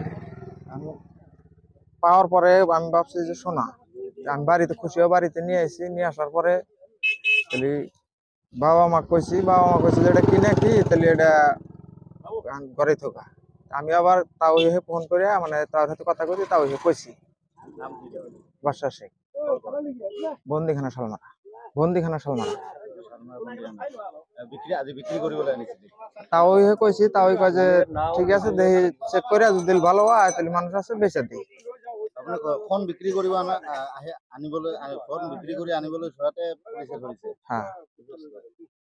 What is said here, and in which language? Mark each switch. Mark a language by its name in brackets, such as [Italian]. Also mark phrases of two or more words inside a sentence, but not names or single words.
[Bangla] পাওয়ার পরে আমি ভাবছি যে শোনা আমি বাড়িতে খুশিও বাড়িতে নিয়ে আসি নিয়ে আসার পরে তাহলে বাবা মা কইছি যে এটা কিনে কি তাহলে এটা ঘরে থাকা আমি আবার তাও ফোন করে মানে তার সাথে কথা কইছি তাও কইছি বাদশা শেখ বন্দিখানা শালমারা বিক্রি করি বলে আনিছে তাও কইছি তাও কয় যে ঠিক আছে দেখি চেক করে যদি ভালো হয় তাহলে মানুষ আছে বেচে দিই [Assamese] আপনি ফোন বিক্রি কৰিব আনিবলৈ ফোন বিক্রি কৰি আনিবলৈ সহায়তে পুলিশে ধৰিছে [Bangla] হ্যাঁ